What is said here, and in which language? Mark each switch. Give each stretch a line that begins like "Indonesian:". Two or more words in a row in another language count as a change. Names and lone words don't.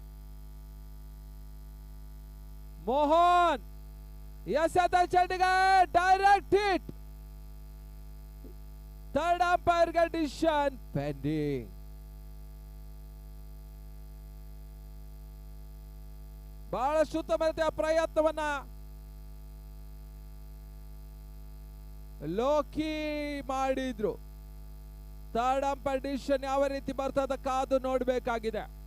Kannada: ಮೋಹನ್ ಎಸೆತ ಚೆಂಡಿಗೆ
English: direct hit. third umpire
Hindi: का
English: decision pending.
Kannada: ಬಹಳಷ್ಟು ಉತ್ತಮ ಪ್ರಯತ್ನವನ್ನ ಲೋಕಿ ಮಾಡಿದ್ರು.
English: third umpire decision
Kannada: ಯಾವ ರೀತಿ ಬರ್ತದ ಕಾದು ನೋಡಬೇಕಾಗಿದೆ.